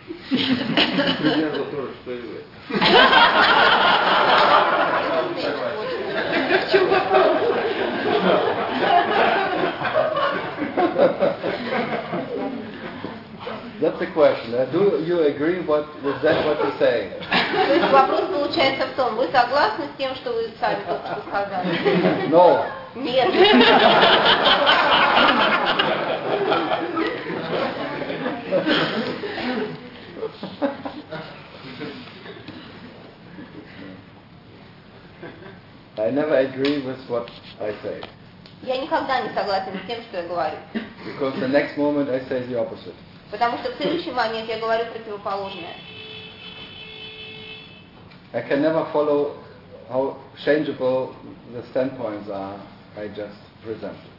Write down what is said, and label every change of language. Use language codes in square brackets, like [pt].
[ru] Примерно то же, что и вы. Так в чем вопрос? [en] That's the question. Do you agree what is that what you're saying? [ru] То есть вопрос получается в том, вы согласны с тем, что вы сами только что сказали? [en] No. [ru] Нет. [en] I never agree with what I say. [ru] Я никогда не согласен с тем, что я говорю. [en] Because the next moment I say the opposite. [ru] Потому что в следующий момент я говорю противоположное. [en] I can never follow how changeable the standpoints are I just presented.